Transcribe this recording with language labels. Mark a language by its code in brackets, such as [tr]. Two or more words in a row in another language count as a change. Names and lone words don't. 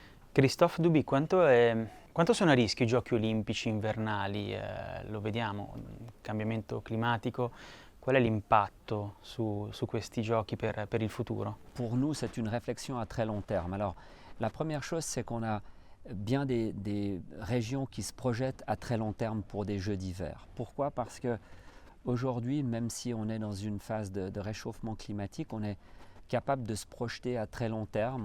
[it] Christophe Duby, quanto sono a rischio i giochi olimpici invernali? Lo vediamo, il cambiamento climatico, qual è l'impatto su questi giochi per il futuro? [fr] Pour nous, c'est une réflexion à très long terme. Alors, la première chose, c'est qu'on a bien des régions qui se projettent à très long terme pour des Jeux d'hiver. Pourquoi? Parce que aujourd'hui, même si on est dans une phase de réchauffement climatique, on est capable de se projeter à très long terme.